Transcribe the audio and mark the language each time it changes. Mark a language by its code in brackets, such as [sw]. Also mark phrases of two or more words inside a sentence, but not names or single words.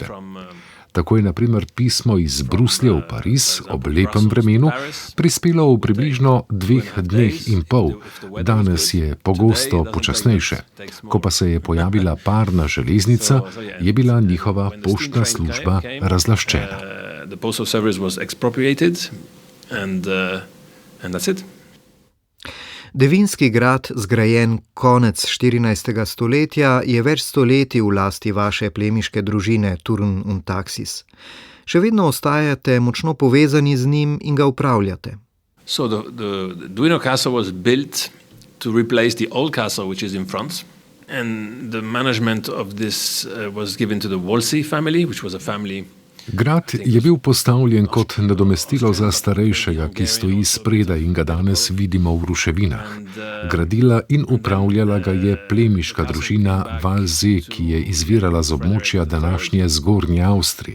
[sl] Tako je na primer pismo iz Bruslja v Pariz ob lepem vremenu prispelo v približno 2 dneh in pol. Danes je pogosto počasnejše. Ko pa se je pojavila parna železnica, je bila njihova poštna služba razlaščena. [en] And that's it. [sl] Devinski grad, zgrajen konec 14. stoletja, je več stoletij v lasti vaše plemiške družine Turn-Taxis. Še vedno ostajate močno povezani z njim in ga upravljate. [en] So the Duino castle was built to replace the old castle which is in front, and the management of this was given to the Wolsey family, which was a family. [sl] Grad je bil postavljen kot nadomestilo za starejšega, ki stoji spredaj in ga danes vidimo v ruševinah. Gradila in upravljala ga je plemiška družina Walsey, ki je izvirala z območja današnje Zgornje Avstrije.